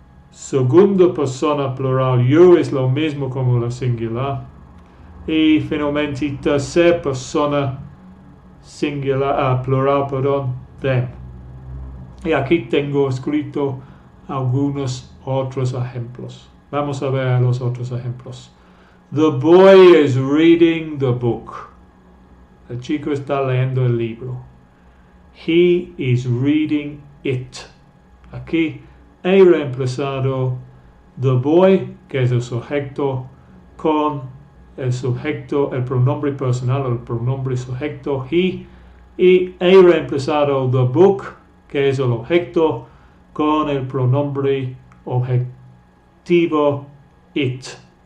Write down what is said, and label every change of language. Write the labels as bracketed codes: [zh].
[es] Segunda persona plural, you es lo mismo como la singular. Y finalmente tercera persona singular, plural, them. Y aquí tengo escrito algunos otros ejemplos. Vamos a ver los otros ejemplos. [en] The boy is reading the book. [es] El chico está leyendo el libro. [en] He is reading it. [es] Aquí he reemplazado the boy, que es el sujeto, con el sujeto, el pronombre personal, el pronombre sujeto, he, y he reemplazado the book, que es el objeto, con el pronombre objetivo, it.